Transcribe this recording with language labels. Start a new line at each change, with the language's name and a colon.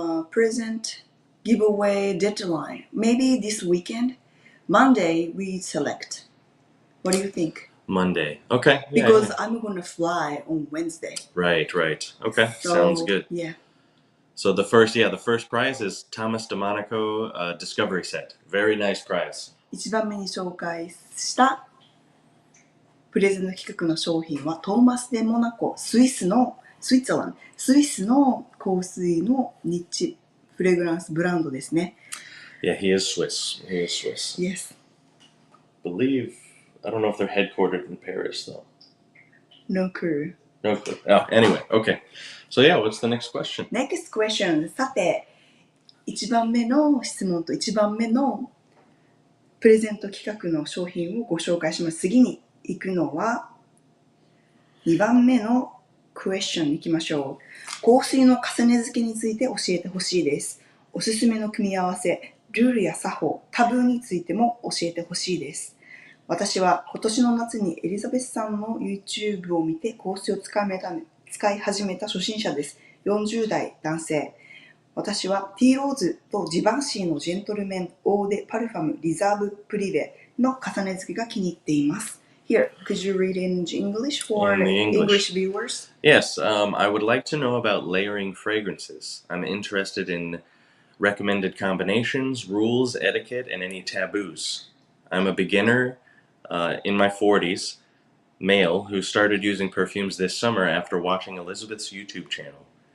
English: Present giveaway deadline. Maybe this weekend. Monday we select. What do you think? Monday. Okay. Yeah, Because yeah. I'm gonna fly on Wednesday. Right. Okay. So, Sounds good. Yeah. So the first prize is Thomas DeMonico Discovery Set. Very nice prize.
Japanese: 1番目に紹介したプレゼント企画の商品はトーマス・デ・モナコ、スイスの香水のニッチフレグランスブランドですね。
English: Yeah, he is Swiss. Yes. I don't know if they're headquartered in Paris, though. No clue. No clue. Oh, anyway, okay. So yeah, what's the next question? Next question.
Japanese: さて、1番目の質問と1番目のプレゼント企画の商品をご紹介します。次に行くのは2番目のクエスチョンに行きましょう。香水の重ね付けについて教えてほしいです。おすすめの組み合わせ、ルールや作法、タブーについても教えてほしいです。私は今年の夏にエリザベスさんの YouTube を見て香水を使い始めた初心者です。 40代男性。私はティーローズとジバンシーのジェントルメンオーデパルファムリザーブプリベの重ね付けが気に入っています。
English: Here, could you read in English for English viewers? Yes, I would like to know about layering fragrances. I'm interested in recommended combinations, rules, etiquette, and any taboos. I'm a beginner in my 40s, male, who started using perfumes this summer after watching Elizabeth's YouTube channel.